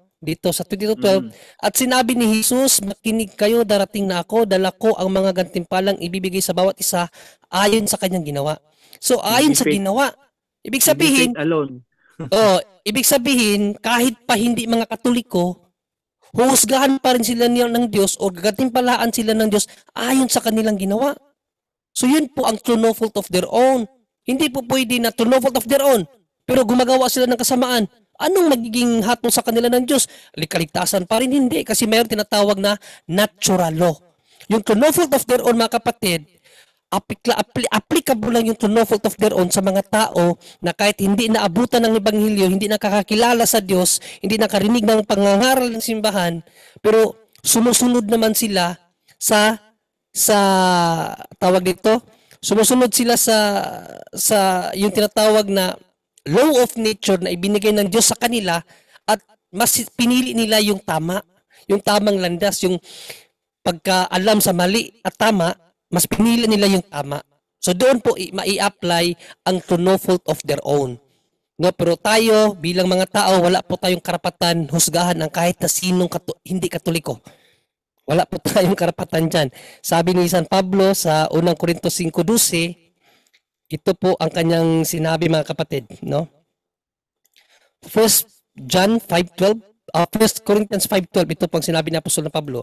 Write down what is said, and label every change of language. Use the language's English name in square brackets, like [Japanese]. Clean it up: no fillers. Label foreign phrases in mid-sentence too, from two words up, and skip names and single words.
[Filipino] Dito sa 22:12, at sinabi ni Jesus, makinig kayo, darating na ako, dala ko ang mga gantimpalang ibibigay sa bawat isa ayon sa kanyang ginawa. So, ayon sa ginawa, ibig sabihin, alone. ibig sabihin, kahit pa hindi mga Katoliko, huhusgahan pa rin sila ng Diyos o gagatimpalaan sila ng Diyos ayon sa kanilang ginawa. [English] So, [Filipino] yun po ang [English] true no fault of their own. [Filipino] Hindi po pwede na [English] true no fault of their own, [Filipino] pero gumagawa sila ng kasamaan. Anong magiging hatol sa kanila ng Diyos? Kaligtasan pa rin hindi kasi mayroon tinatawag na [English] natural law. Yung true no fault of their own, [Filipino] mga kapatid, applicable lang yung [English] true no fault of their own [Filipino] sa mga tao na kahit hindi naabutan ng Ebanghelyo, hindi nakakakilala sa Diyos, hindi nakarinig ng pangangaral ng simbahan, pero sumusunod naman sila sa tawag dito, sumusunod sila sa yung tinatawag na [English] law of nature [Filipino] na ibinigay ng Diyos sa kanila at mas pinili nila yung tama, yung tamang landas, yung pagkaalam sa mali at tama, mas pinili nila yung tama. So doon po mai-apply ang [English] true no fault of their own. [Filipino] No, pero tayo bilang mga tao, wala po tayong karapatan husgahan ang kahit na sinong hindi Katoliko. Wala po tayong karapatan dyan. Sabi ni San Pablo sa unang Korintos 5:12, ito po ang kanyang sinabi, mga kapatid, no? 1 Corinthians 5:12, ito pang sinabi ni Apostol na Pablo.